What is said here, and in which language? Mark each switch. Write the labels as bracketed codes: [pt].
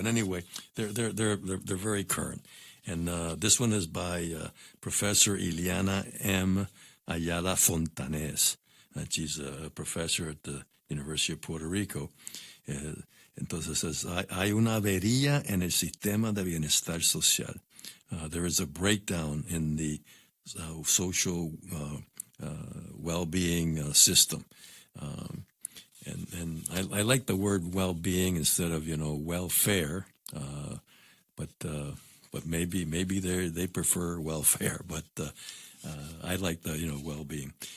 [en] But anyway, they're very current. And this one is by Professor Ileana M. Ayala Fontanes. She's a professor at the University of Puerto Rico. [es] Entonces [en] says, [es] hay una avería en el sistema de bienestar social. [en] There is a breakdown in the social well-being system. And I like the word well-being instead of welfare, but maybe they prefer welfare, but I like the well-being.